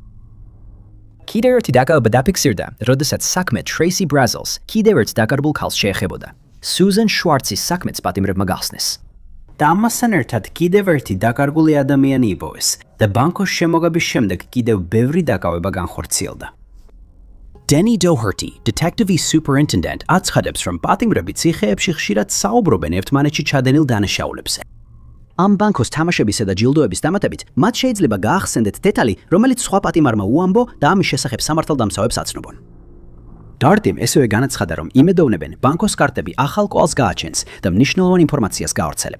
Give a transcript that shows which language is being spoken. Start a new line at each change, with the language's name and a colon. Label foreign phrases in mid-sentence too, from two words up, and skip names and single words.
Georgian: კიდევ ერთი დაკავება დაფიქსირდა, როდესაც საქმე Tracy Brazils კიდევ ერთ დაკარგულ ქალს შეეხებოდა. Susan Schwartz-ის საქმეც პატიმრებმა გახსნეს. და ამასთან ერთად კიდევ ერთი დაკარგული ადამიანი იპოვეს და ბანკოს შემოგების შემდეგ კიდევ ბევრი დაკავება განხორციელდა. Danny Doherty,
English: detective-ის superintendent,
Georgian: აცხადებს, რომ პატიმრები ციხეებში ხშირად საუბრობენ ერთმანეთში ჩადენილ დანაშაულებზე. ამ ბანკოს თამაშებისა და ჯილდოების დამატებით, მათ შეიძლება გაახსენდეთ დეტალი, რომელიც სხვა პატიმარმა უამბო და ამის შესახებ სამართალდამცავებს აცნობონ. დარტიმ ესევე განაცხადა, რომ იმედოვნებენ ბანკოს კარტები ახალ კვალს გააჩენს და მნიშვნელოვან ინფორმაციას გაავრცელებს.